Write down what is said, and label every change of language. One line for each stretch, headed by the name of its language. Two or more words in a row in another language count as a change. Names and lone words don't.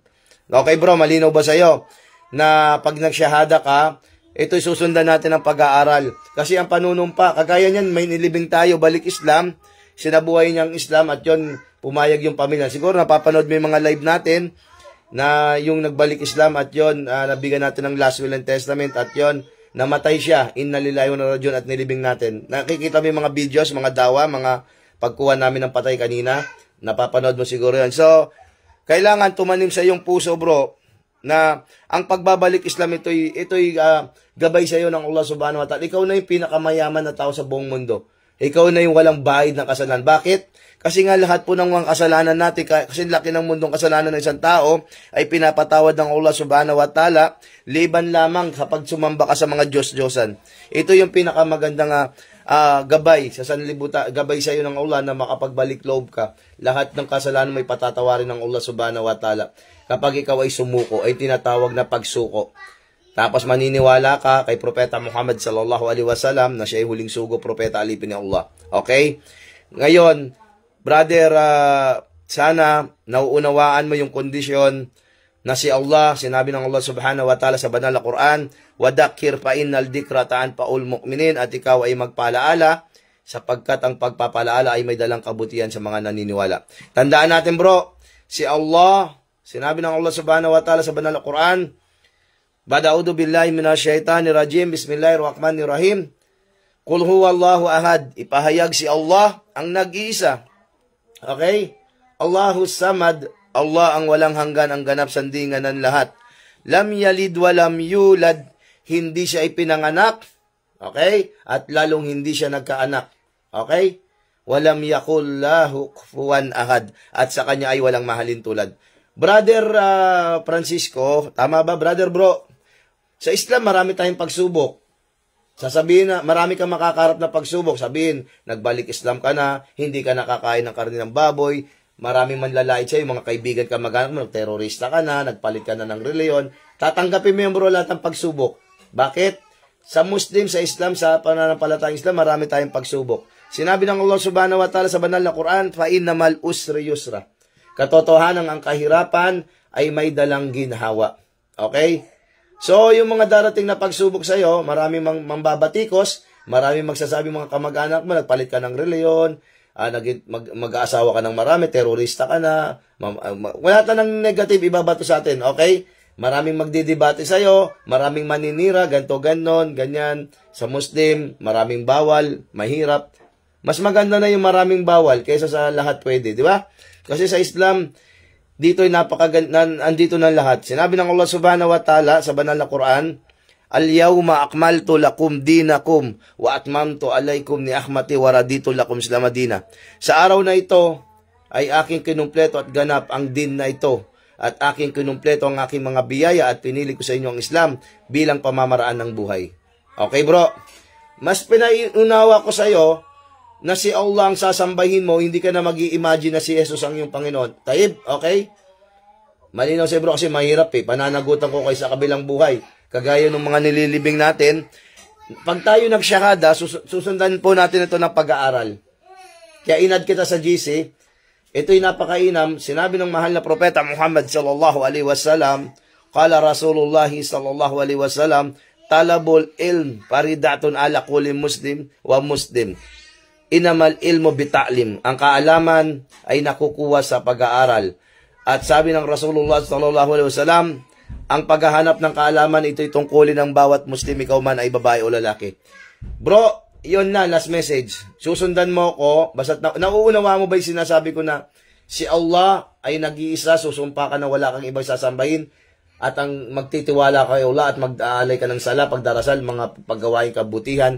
Filipino: Okay, bro, malinaw ba sa'yo na pag nagsyahada ka, ito'y susundan natin ang pag-aaral. Kasi ang panunumpa, kagaya niyan, may nilibing tayo, balik Islam, sinabuhay niyang Islam, at yon pumayag yung pamilya. Siguro napapanood mo yung mga live natin na yung nagbalik Islam, at yon nabigyan natin ng
English: last will and testament,
Filipino: at yon namatay siya,
Arabic: إنا لله وإنا إليه راجعون,
Filipino: at nilibing natin. Nakikita mo yung mga videos, mga dawa, mga pagkuha namin ng patay kanina, napapanood mo siguro yan. So, kailangan tumanim sa iyong puso, bro, na ang pagbabalik Islam, ito'y gabay sa iyo ng Allah
Arabic: سبحانه وتعالى.
Filipino: Ikaw na yung pinakamayaman na tao sa buong mundo. Ikaw na yung walang bahid ng kasalanan. Bakit? Kasi nga lahat po ng mga kasalanan natin, kasi laki ng mundong kasalanan ng isang tao, ay pinapatawad ng Allah
Arabic: سبحانه وتعالى,
Filipino: liban lamang kapag sumamba ka sa mga Diyos-Diyosan. Ito yung pinakamagandang gabay sa sanlibutan, gabay sa iyo ng Allah na makapagbalik loob ka. Lahat ng kasalanan may patatawarin ng Allah
Arabic: سبحانه وتعالى.
Filipino: Kapag ikaw ay sumuko, ay tinatawag na pagsuko. Tapos maniniwala ka kay Propeta Muhammad
Arabic: صلى الله عليه وسلم
Filipino: na siya ay huling sugo, propeta, alipin ni Allah. Okay? Ngayon, brother sana nauunawaan mo yung kondisyon na si Allah, sinabi ng Allah
Arabic: سبحانه وتعالى
Filipino: sa banal na Quran,
Arabic: وَدَكِّرْ فَإِنَّ الذِّكْرَ تَنْفَعُ الْمُؤْمِنِينَ,
Filipino: at ikaw ay magpaalaala sapagkat ang pagpapalaala ay may dalang kabutihan sa mga naniniwala. Tandaan natin bro, si Allah, sinabi ng Allah
Arabic: سبحانه وتعالى
Filipino: sa banal na Quran,
Arabic: أعوذ بالله من الشيطان الرجيم بسم الله الرحمن الرحيم قل هو الله أحد,
Filipino: ipahayag si Allah ang nag-iisa. Okay?
Arabic: الله الصمد,
Filipino: Allah ang walang hanggan, ang ganap sandingan ng lahat.
Arabic: لم يلد ولم يولد,
Filipino: hindi siya ipinanganak. Okay? At lalong hindi siya nagkaanak.
Arabic: Okay? ولم يكن له كفوا أحد,
Filipino: at sa kanya ay walang mahalin tulad. Brother Francisco, tama ba brother bro? Sa Islam marami tayong pagsubok. Sasabihin na marami kang makakarap na pagsubok. Sabihin, nagbalik Islam ka na, hindi ka nakakain ng karne ng baboy, maraming manlalait sa'yo, mga kaibigan ka mag-anak mo, terorista ka na, nagpalit ka na ng reliyon. Tatanggapin mo yung bro lahat ng pagsubok. Bakit? Sa Muslim, sa Islam, sa pananampalatayang Islam, marami tayong pagsubok. Sinabi ng Allah
Arabic: سبحانه وتعالى
Filipino: sa banal na Quran,
Arabic: فَإِنَّمَا الْأُسْرِ يُسْرًا.
Filipino: Katotohanan ang kahirapan ay may dalang ginhawa. Okay? So, yung mga darating na pagsubok sa'yo, maraming mambabatikos, maraming magsasabi mga kamag-anak mo, nagpalit ka ng reliyon, mag-aasawa ka ng marami, terorista ka na, wala tanang negative ibabato sa atin, okay? Maraming magdidebate sa'yo, maraming maninira, ganto, ganon, ganyan. Sa Muslim, maraming bawal, mahirap. Mas maganda na yung maraming bawal kaysa sa lahat pwede, di ba? Kasi sa Islam, dito ay andito na lahat. Sinabi ng Allah
Arabic: سبحانه وتعالى
Filipino: sa banal na Quran,
Arabic: اليوم أكملت لكم دينكم وأتممت عليكم نعمتي ورضيت لكم الإسلام دينا.
Filipino: Sa araw na ito ay aking kinumpleto at ganap ang din na ito, at aking kinumpleto ang aking mga biyaya at pinili ko sa inyo ang Islam bilang pamamaraan ng buhay. Okay bro, mas pinaunawa ko sa iyo na si Allah ang sasambahin mo, hindi ka na mag-i-imagine na si Jesus ang iyong Panginoon. Taib, okay? Malinaw sa'yo bro kasi mahirap pananagutan ko kayo sa kabilang buhay. Kagaya ng mga nililibing natin, pag tayo nagsyahada, susundan po natin ito ng pag-aaral. Kaya inad kita sa GC, ito'y napakainam. Sinabi ng mahal na propeta Muhammad
Arabic: صلى الله عليه وسلم قال رسول الله صلى الله عليه وسلم طلب العلم فريضة على كل مسلم ومسلم. إنما العلم بالتعلم.
Filipino: Ang kaalaman ay nakukuha sa pag-aaral. At sabi ng Rasulullah
Arabic: صلى الله عليه وسلم,
Filipino: ang paghahanap ng kaalaman, ito'y tungkulin ng bawat Muslim, ikaw man ay babae o lalaki. Bro, yun na, last message. Susundan mo ko, basta't nauunawa mo ba yung sinasabi ko na si Allah ay nag-iisa, susumpa ka na wala kang ibang sasambahin, at ang magtitiwala kay Allah at mag-aalay ka ng sala, pagdarasal, mga paggawaing kabutihan.